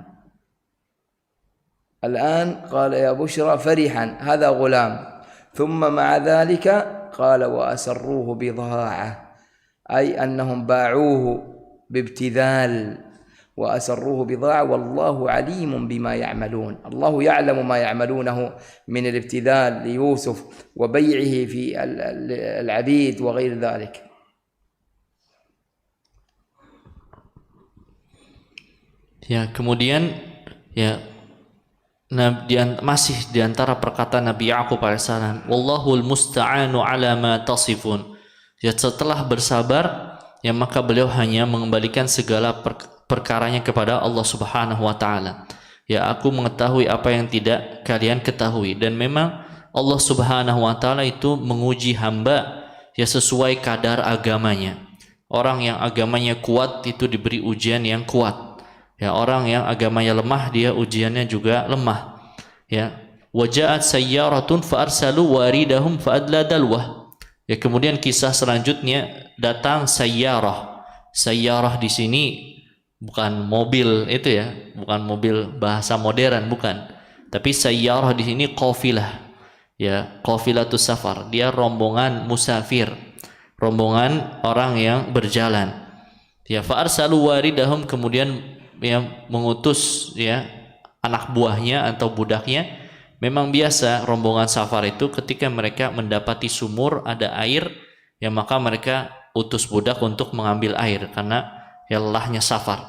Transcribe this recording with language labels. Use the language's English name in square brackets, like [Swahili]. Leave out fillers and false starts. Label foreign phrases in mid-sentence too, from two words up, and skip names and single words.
[Arabic] الآن قال يا بشرى فرحا هذا غلام، ثم مع ذلك قال وأسروه بضاعة، أي أنهم باعوه بابتذال وأسروه بضاعة والله عليم بما يعملون. الله يعلم ما يعملونه من الابتذال ليوسف وبيعه في العبيد وغير ذلك. [Indonesian] Ya, kemudian ya masih di antara perkataan Nabi Yakub alaihissalam, [Arabic] والله المستعان على ما تصفون. [Indonesian] Ya setelah bersabar, ya maka beliau hanya mengembalikan segala perkaranya kepada Allah [Arabic] سبحانه وتعالى. [Indonesian] Ya aku mengetahui apa yang tidak kalian ketahui, dan memang Allah [Arabic] سبحانه وتعالى [Indonesian] itu menguji hamba ya sesuai kadar agamanya. Orang yang agamanya kuat itu diberi ujian yang kuat. Ya orang yang agamanya lemah dia ujiannya juga lemah. [Arabic] Ya وجاءت سيارة فأرسلوا واردهم فأدلى دلوه. [Indonesian] Ya kemudian kisah selanjutnya datang sayyarah. Sayyarah di sini bukan mobil itu ya, bukan mobil bahasa modern, bukan. Tapi sayyarah di sini qafilah. [Arabic] Ya, قافلة السفر. [Indonesian] Dia rombongan musafir, rombongan orang yang berjalan. Ya, [Arabic] فأرسلوا واردهم, [Indonesian] kemudian yang mengutus ya anak buahnya atau budaknya. Memang biasa rombongan safar itu ketika mereka mendapati sumur ada air, ya maka mereka utus budak untuk mengambil air karena ya lelahnya safar.